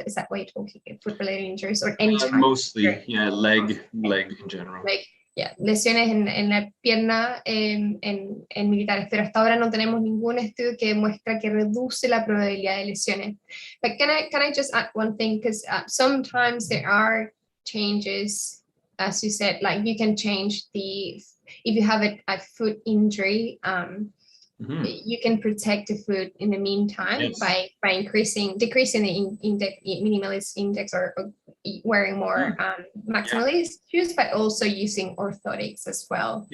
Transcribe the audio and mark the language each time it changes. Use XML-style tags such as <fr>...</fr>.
<en>Is that way to foot-related injuries or any type? Mostly, yeah, leg in general.</en> <es>Lesiones en la pierna en militares, pero hasta ahora no tenemos ningún estudio que demuestra que reduce la probabilidad de lesiones.</es> <en>But can I just add one thing? Because sometimes there are changes. As you said, like you can change if you have a foot injury, you can protect the foot in the meantime, yes, by decreasing the minimalist index or wearing more maximalist shoes, but also using orthotics as well.</en>